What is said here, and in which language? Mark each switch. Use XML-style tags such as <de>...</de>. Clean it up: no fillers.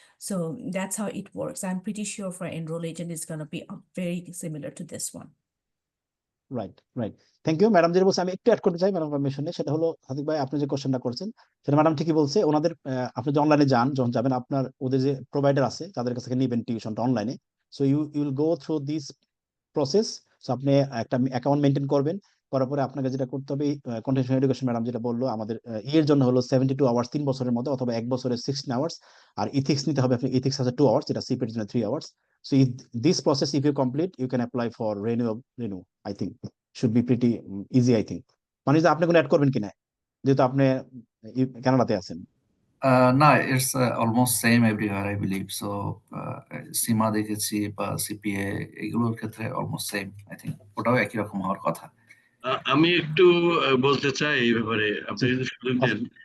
<en>So that's how it works. I'm pretty sure for enroll agent is going to be very similar to this one. Right, right. Thank you madam.</en> <bn>যেটা বলছে আমি একটু add করতে চাই madam পারমিশনে, সেটা হলো সাদিক ভাই আপনি যে কোশ্চেনটা করছেন সেটা ম্যাডাম ঠিকই বলছে। ওনাদের আপনি যে অনলাইনে যান, যখন যাবেন আপনার ওদের যে প্রোভাইডার আছে তাদের কাছ থেকে নিবেন টিউশনটা অনলাইনে।</bn> <en>So you will go through this process.</en> <bn>So আপনি একটা অ্যাকাউন্ট মেনটেন করবেন, করার পরে আপনাকে যেটা করতে হবে, কন্টিনিউশন এডুকেশন ম্যাডাম যেটা বললো, আমাদের ইয়ের জন্য হলো 72 আওয়ার্স 3 বছরের মধ্যে, অথবা 1 বছরের 16 আওয়ার্স। আর ইথিক্স নিতে হবে, আপনি ইথিক্স আছে 2 আওয়ার্স, যেটা সিপির জন্য 3 hours.</bn> <en>So if this process, if you complete, you can apply for renew. I think should be pretty easy. I think.</en> <bn>মানে যে আপনি কোনো অ্যাড করবেন কিনা, যেহেতু আপনি কানাডাতে আছেন।</bn> <en>না, it's almost same everywhere I believe. So</en> <bn>সীমা দেখেছি বা সিপিএ, এগুলোর ক্ষেত্রে</bn> <en>Almost same. I think</en> <bn>ওটাও একই রকম হওয়ার কথা। আমি একটু বলতে চাই এই ব্যাপারে, আপনি যদি সুযোগ দেন।</bn>